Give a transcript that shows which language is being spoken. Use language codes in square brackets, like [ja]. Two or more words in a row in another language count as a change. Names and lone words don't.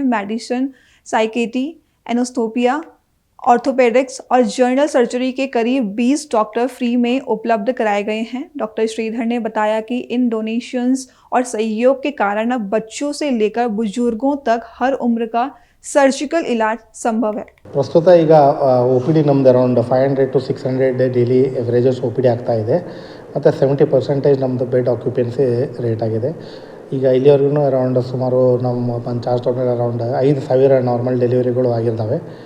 [en] medicine, psychiatry, anosthopia, orthopedics [hi] और [en] general surgery [hi] के करीब 20 डॉक्टर फ्री में उपलब्ध कराए गए हैं। डॉक्टर श्रीधर ने बताया कि इन डोनेशंस और सहयोग के कारण अब बच्चों से लेकर बुजुर्गों तक हर उम्र का सर्जिकल इलाज संभव है। [kn] ಪ್ರಸ್ತುತ ಈಗ ಒ ಪಿ ಡಿ ನಮ್ಮದು [en] around 500 to 600 daily averages O P D [kn] ಆಗ್ತಾ ಇದೆ ಮತ್ತು 70% ನಮ್ಮದು [en] bed occupancy rate [kn] ಆಗಿದೆ. ಈಗ ಇಲ್ಲಿವರೆಗೂ ಅರೌಂಡ್ ಸುಮಾರು ನಮ್ಮ ಪಂಚಾಯತ್ [en] total around [kn] 5000 [en] normal deliveries [kn] ಆಗಿದ್ದಾವೆ.